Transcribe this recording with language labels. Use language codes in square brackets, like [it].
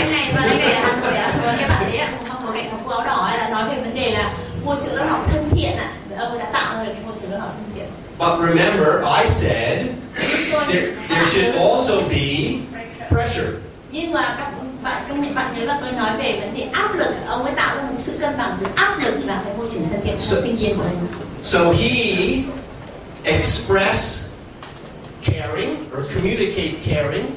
[vi] Anh này và anh này là Hà Nội ạ. Cái bạn đấy ạ, một cạnh một áo đỏ là nói về vấn đề là môi trường lớp học thân thiện ạ. Ông đã tạo ra được cái môi trường lớp học thân thiện. [en] But remember, I said there should also be pressure. [vi] Nhưng mà các bạn nhớ là tôi nói về vấn đề áp lực. Ông ấy tạo ra một sự cân bằng giữa áp lực và cái môi trường thân thiện cho sinh viên của anh. [en] So he expressed caring or communicate caring.